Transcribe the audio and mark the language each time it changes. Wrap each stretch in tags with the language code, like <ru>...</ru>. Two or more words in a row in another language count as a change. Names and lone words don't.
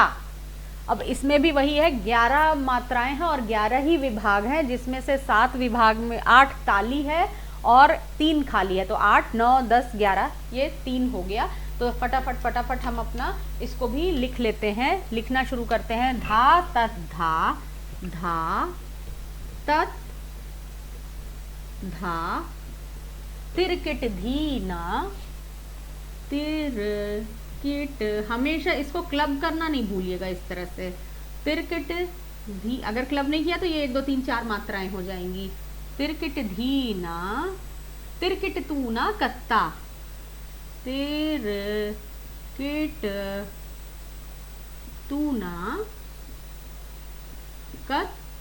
<hi>अब इसमें भी वही है, 11 मात्राएं हैं और 11 ही विभाग हैं, जिसमें से 7 विभाग में 8 ताली है और 3 खाली है। तो 8 9 10 11 ये 3 हो गया। तो फटाफट हम अपना इसको भी लिख लेते हैं। लिखना शुरू करते हैं। धा तत धा धा तत धा तिरकिट धी ना तिरकिट। हमेशा इसको क्लब करना नहीं भूलिएगा इस तरह से। तिरकिट धी, अगर क्लब नहीं किया तो ये 1 2 3 4 मात्राएं हो जाएंगी। तिरकिट धी ना तिरकिट तू ना कत्ता तिरकिट तू ना कत्ता।</hi>